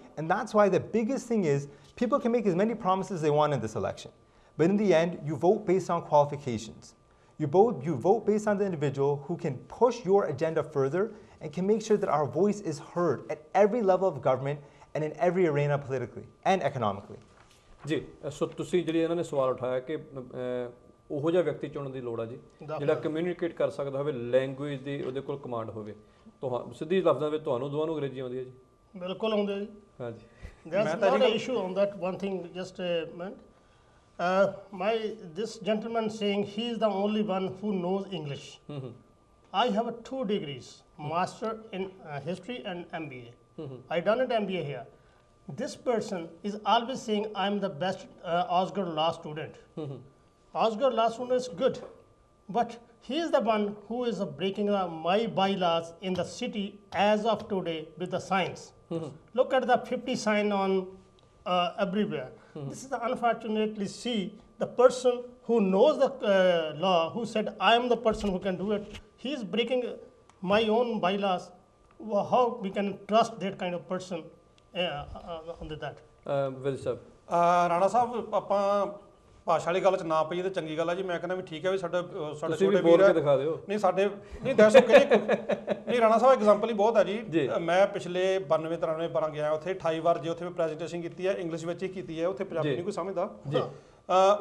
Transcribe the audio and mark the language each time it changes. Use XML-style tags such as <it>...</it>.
<en>And that's why the biggest thing is people can make as many promises as they want in this election, but in the end, you vote based on qualifications. You vote based on the individual who can push your agenda further and can make sure that our voice is heard at every level of government and in every arena politically and economically.</en> <pa>ਜੀ, ਸੋ ਤੁਸੀਂ ਜਿਹੜੀ ਇਹਨਾਂ ਨੇ ਸਵਾਲ ਉਠਾਇਆ ਕਿ ਉਹੋ ਜਿਹਾ ਵਿਅਕਤੀ ਚੁਣਨ ਦੀ ਲੋੜ ਆ ਜੀ ਜਿਹੜਾ ਕਮਿਊਨੀਕੇਟ ਕਰ ਸਕਦਾ ਹੋਵੇ, ਲੈਂਗੁਏਜ ਦੀ ਉਹਦੇ ਕੋਲ ਕਮਾਂਡ ਹੋਵੇ। ਸਿੱਧੀ ਲਫ਼ਜ਼ਾਂ ਵਿੱਚ ਤੁਹਾਨੂੰ ਦੋਵਾਂ ਨੂੰ ਅੰਗਰੇਜ਼ੀ ਆਉਂਦੀ ਹੈ ਜੀ? ਬਿਲਕੁਲ ਆਉਂਦੀ ਜੀ। ਹਾਂਜੀ।</pa> <en>There's not an issue on that one thing just a minute. This gentleman saying he is the only one who knows English. I have 2 degrees, master in history and MBA. I done it MBA here. This person is always saying I'm the best Osgood law student. Osgood law student is good, but he is the one who is breaking my bylaws in the city as of today with the signs. Look at the 50 sign on everywhere. This is the unfortunately see the person who knows the law, who said I am the person who can do it, he is breaking my own bylaws. How we can trust that kind of person on that?</en> <pa>Will ਸਾਹਿਬ। ਰਾਣਾ ਸਾਹਿਬ, ਆਪਾਂ ਭਾਸ਼ਾ ਵਾਲੀ ਗੱਲ 'ਚ ਨਾ ਪਈਏ ਤਾਂ ਚੰਗੀ ਗੱਲ ਹੈ ਜੀ। ਮੈਂ ਕਹਿੰਦਾ ਵੀ ਠੀਕ ਹੈ ਵੀ ਸਾਡੇ ਛੋਟੇ ਬੋਲ ਕੇ ਦਿਖਾ ਦਿਓ। ਨਹੀਂ ਸਾਡੇ ਨਹੀਂ ਦੱਸੋ ਨਹੀਂ ਰਾਣਾ ਸਾਹਿਬ ਐਗਜ਼ਾਮਪਲ ਹੀ ਬਹੁਤ ਹੈ ਜੀ। ਮੈਂ ਪਿਛਲੇ 92 93 12 ਗਿਆ ਉੱਥੇ 28 ਵਾਰ ਜੇ ਉੱਥੇ ਮੈਂ ਪ੍ਰੈਜੈਂਟੇਸ਼ਨ ਕੀਤੀ ਹੈ, ਇੰਗਲਿਸ਼ ਵਿੱਚ ਹੀ ਕੀਤੀ ਹੈ, ਉੱਥੇ ਪੰਜਾਬੀ ਨਹੀਂ ਕੋਈ ਸਮਝਦਾ।</pa>